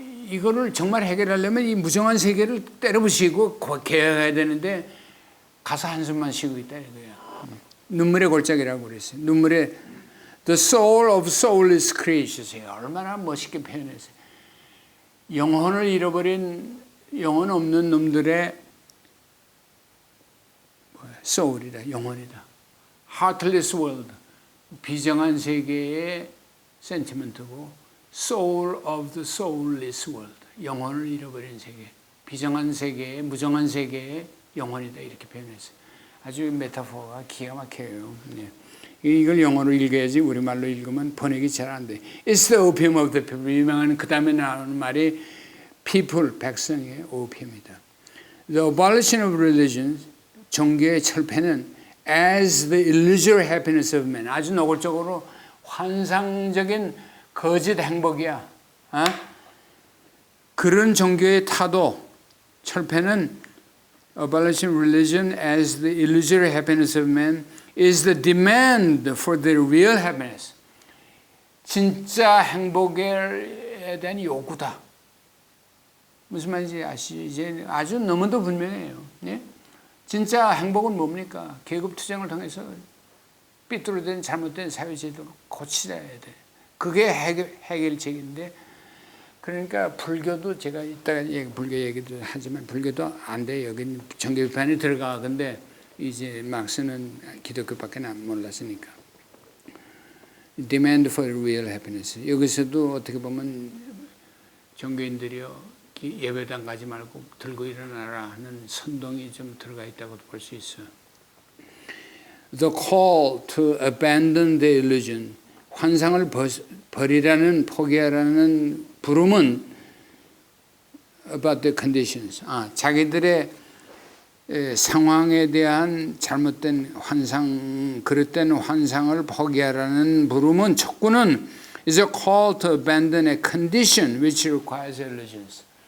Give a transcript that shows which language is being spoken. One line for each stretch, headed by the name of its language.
Korean: 이거를 정말 해결하려면 이 무정한 세계를 때려부시고 개혁해야 되는데 가서 한숨만 쉬고 있다 이거야. 눈물의 골짜기라고 그랬어요. 눈물의
English: the soul of soulless creatures.
Korean: 얼마나 멋있게 표현했어요. 영혼을 잃어버린 영혼 없는 놈들의 soul이다, 영혼이다.
English: heartless world,
Korean: 비정한 세계의 sentiment고
English: soul of the soulless world,
Korean: 영혼을 잃어버린 세계, 비정한 세계의 무정한 세계의 영혼이다 이렇게 표현했어요. 아주 메타포가 기가 막혀요. 네. 이걸 영어로 읽어야지 우리말로 읽으면 번역이 잘 안 돼.
English: It's the opium of the people.
Korean: 유명한 그 다음에 나오는 말이 people, 백성의 오피움이다.
English: The abolition of religion,
Korean: 종교의 철폐는
English: as the illusory happiness of man.
Korean: 아주 노골적으로 환상적인 거짓 행복이야. 그런 종교의 타도 철폐는
English: abolition of religion as the illusory happiness of man is the demand for the real happiness.
Korean: 진짜 행복에 대한 요구다. 무슨 말인지 아시죠? 이제 아주 너무도 분명해요. 예? 진짜 행복은 뭡니까? 계급 투쟁을 통해서 삐뚤어진 잘못된 사회제도를 고치려야 돼. 그게 해결책인데, 그러니까 불교도 제가 이따가 불교 얘기도 하지만 불교도 안 돼. 여기는 종교 비판이 들어가. 근데 이제 막스는 기독교밖에 몰랐으니까.
English: Demand for real happiness.
Korean: 여기서도 어떻게 보면 종교인들이요, 예배당 가지 말고 들고 일어나라 하는 선동이 좀 들어가 있다고 볼 수 있어요.
English: The call to abandon the illusion.
Korean: 환상을 버리라는, 포기하라는 부름은
English: about the conditions.
Korean: 자기들의 상황에 대한 잘못된 환상, 그릇된 환상을 포기하라는 부름은, 촉구는
English: is a call to abandon a condition which requires illusions.